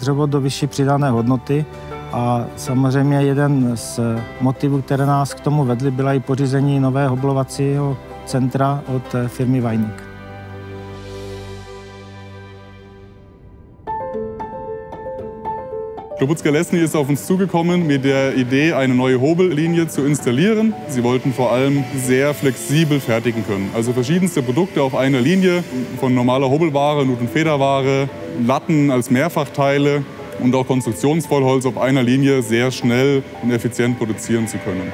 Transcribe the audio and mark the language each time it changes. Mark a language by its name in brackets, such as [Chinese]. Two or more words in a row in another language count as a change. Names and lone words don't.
[Czech] dřevo do vyšší přidané hodnoty a samozřejmě jeden z motivů, které nás k tomu vedly, byla i pořízení nového hoblovacího centra od firmy Weinig. [German] Kloboucká lesní ist auf uns zugekommen mit der Idee, eine neue Hobellinie zu installieren. Sie wollten vor allem sehr flexibel fertigen können. Also verschiedenste Produkte auf einer Linie, von normaler Hobelware, Nut- und Federware, Latten als Mehrfachteile und auch Konstruktionsvollholz auf einer Linie sehr schnell und effizient produzieren zu können.